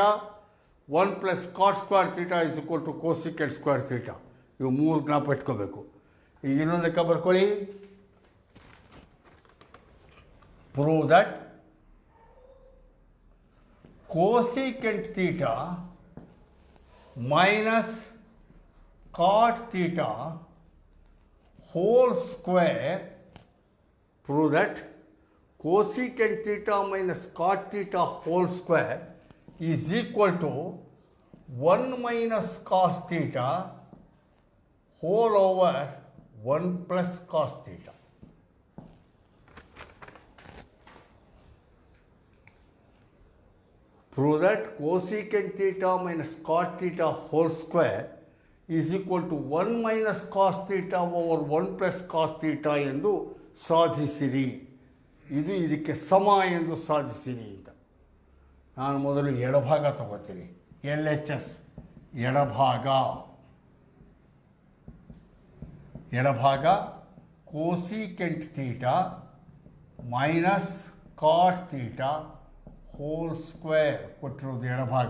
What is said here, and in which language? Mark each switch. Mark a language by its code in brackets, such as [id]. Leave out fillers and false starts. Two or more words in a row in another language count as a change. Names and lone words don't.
[en] 1 plus cot square theta is equal to cosecant square theta. [kn] ಇವು 3 ಜ್ಞಾಪ ಇಟ್ಕೋಬೇಕು. ಈಗ ಇನ್ನೊಂದು ಲೆಕ್ಕ ಬರ್ಕೊಳ್ಳಿ. [en] prove that cosecant theta minus cot theta whole square. Prove that cosecant theta minus cot theta whole square is equal to 1 minus cos theta whole over 1 plus cos theta. Prove that cosecant theta minus cot theta whole square is equal to 1 minus cos theta over 1 plus cos theta [kn] ಎಂದು ಸಾಧಿಸಿರಿ. ಇದು ಇದಕ್ಕೆ ಸಮ ಎಂದು ಸಾಧಿಸಿರಿ ಅಂತ. ನಾನು ಮೊದಲು ಎಡಭಾಗ ತಗೋತೀನಿ. ಎಲ್ ಎಚ್ ಎಸ್ ಎಡಭಾಗ [en] cosecant theta minus cot theta whole square [kn] ಕೊಟ್ಟಿರೋದು ಎಡಭಾಗ.